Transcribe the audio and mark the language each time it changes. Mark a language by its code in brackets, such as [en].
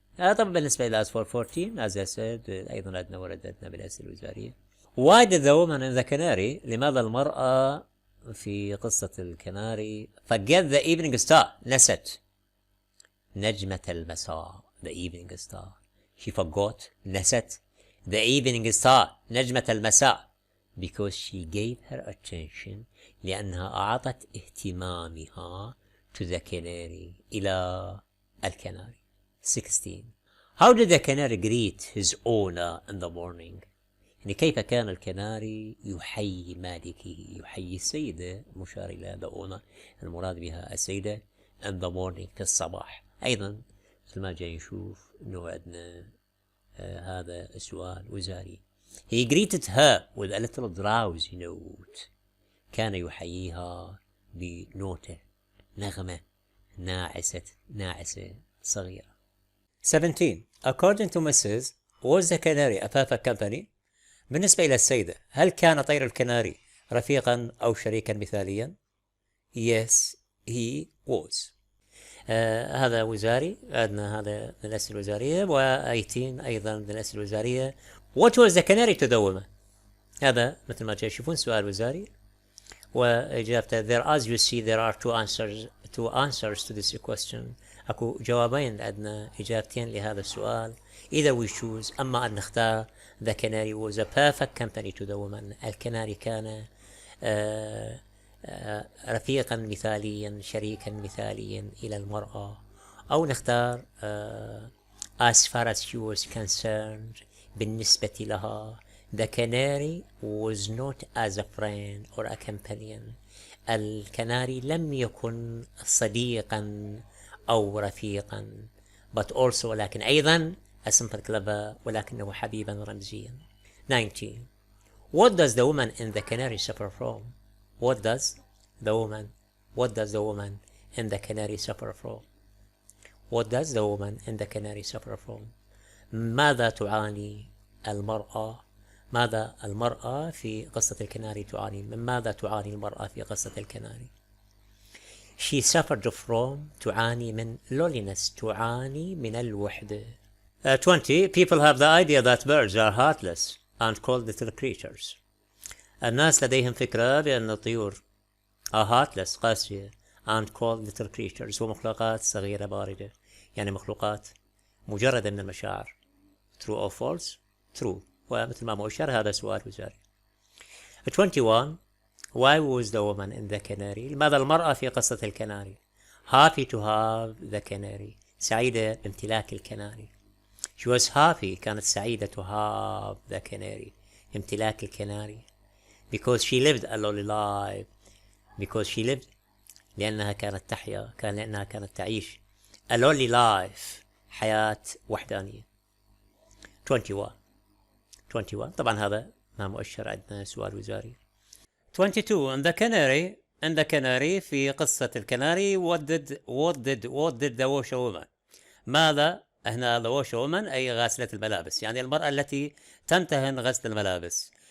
[ar] طبعا بالنسبة إلى [en] as for 14 as I said [ar] أيضا عندنا وردتنا بالأسئلة الوزارية. [en] Why did the woman in the canary [ar] لماذا المرأة في قصة الكناري [en] forget the evening star [ar] نست نجمة المساء [en] the evening star She forgot, نست, the evening star, [ar] نجمة المساء, [en] because she gave her attention, [ar] لأنها أعطت اهتمامها [en] to the canary, [ar] إلى الكناري. [en] 16. How did the canary greet his owner in the morning? [ar] يعني كيف كان الكناري يحيي مالكه، يحيي السيدة، مشار إلى the owner، المراد بها السيدة، [en] in the morning [ar] في الصباح. أيضا مثل ما جاي نشوف إنه عندنا هذا السؤال وزاري. [en] He greeted her with a little drowsy note. [ar] كان يحييها بنوتة، نغمة ناعسة صغيرة. [en] 17. According to Mrs. was the canary a perfect company? [ar] بالنسبة إلى السيدة، هل كان طير الكناري رفيقا أو شريكا مثاليا؟ [en] Yes, he was. [ar] هذا وزاري، عندنا هذا من الأسئلة الوزارية، و18 أيضا من الأسئلة الوزارية. [en] What was the canary to the woman? [ar] هذا مثل ما تشوفون سؤال وزاري، وإجابته [en] there as you see there are two answers to this question. [ar] أكو جوابين، عندنا إجابتين لهذا السؤال. [en] Either we choose، [ar] أما أن نختار [en] the canary was a perfect company to the woman. [ar] الكناري كان رفيقا مثاليا، شريكا مثاليا إلى المرأة، أو نختار [en] as far as she was concerned، [ar] بالنسبة لها [en] the canary was not as a friend or a companion. [ar] الكناري لم يكن صديقا أو رفيقا، [en] but also [ar] لكن أيضا [en] a simple clever، [ar] ولكنه حبيبا رمزيا. [en] 19. What does the woman in the canary suffer from? What does the woman in the canary suffer from? What does the woman in the canary suffer from? [ar] ماذا تعاني المرأة؟ ماذا المرأة في قصة الكناري تعاني؟ من ماذا تعاني المرأة في قصة الكناري؟ [en] She suffered from، [ar] تعاني من loneliness، تعاني من الوحدة. [en] 20. People have the idea that birds are heartless and called little creatures. [ar] الناس لديهم فكرة بأن الطيور [en] are heartless، [ar] قاسية، [en] and called little creatures، [ar] ومخلوقات صغيرة باردة، يعني مخلوقات مجردة من المشاعر. [en] True or false؟ True. [ar] ومثل ما مؤشر هذا سؤال وزاري. [en] 21. Why was the woman in the canary؟ [ar] لماذا المرأة في قصة الكناري؟ [en] Happy to have the canary، [ar] سعيدة بامتلاك الكناري. [en] She was happy، [ar] كانت سعيدة [en] to have the canary، [ar] امتلاك الكناري. [en] Because she lived a lonely life، because she lived، [ar] لأنها كانت تحيا، لأنها كانت تعيش [en] a lonely life، [ar] حياة وحدانية. [en] 21. [ar] طبعا هذا ما مؤشر، عندنا سؤال وزاري. [en] 22. in the canary [ar] في قصة الكناري [en] what did the washerwoman؟ [ar] ماذا هنا [en] the washerwoman [ar] أي غاسلة الملابس، يعني المرأة التي تمتهن غسل الملابس.